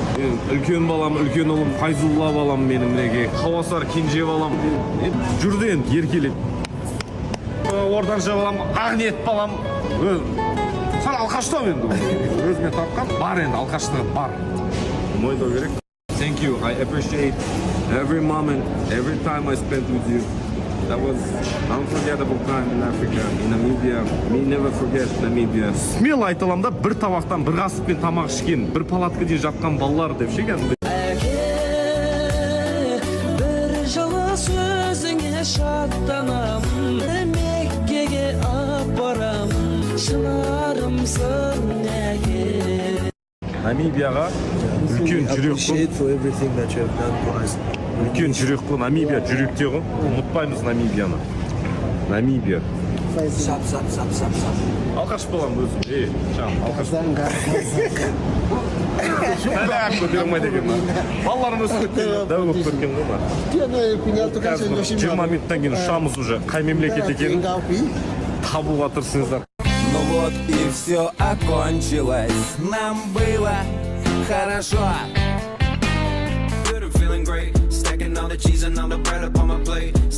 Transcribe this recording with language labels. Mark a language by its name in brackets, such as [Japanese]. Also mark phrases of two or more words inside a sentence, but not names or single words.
[Kazakh] Үлкен балам, үлкен ұлым, Файзулла балам менің мінеке, Хауасар кенже балам жүрді енді еркелеп. Ортанша балам, Ақниет балам. Сен алқаштау енді. Өзіме тапқан бар енді, алқаштығы бар. Мойындау керек. [English] Thank you. I appreciate every moment, every time I spent with you. That was unforgettable time in Africa, in Namibia. Me never forget Namibia. [Kazakh] Смело айта аламын да, бір табақтан бір қасықпен тамақ ішкен, бір палаткада жатқан балалар деп ше кәдімгі. Bir жылы сөзіңе шаттанам, Меккеге апарам, шынарымсың неге. Намибияға үлкен жүрек қой. [English] For everything that you have done for us. [Kazakh] Үлкен жүрек қой. Намибия жүректе ғой. Ұмытпаймыз Намибияны. Намибия. Sap. Алқаш балам өзім. Шам, алқаш. Көтере алмайды екен. Балаларым өсіп кеткен, дәу болып кеткен ғой ма. Қазір 20 минуттан кейін ұшамыз уже. Қай мемлекет екенін табуға тырысыңыздар. [Russian] Ну вот и все окончилось. Нам было хорошо. [English] Feeling great, stacking all the cheese and all the bread up on my plate.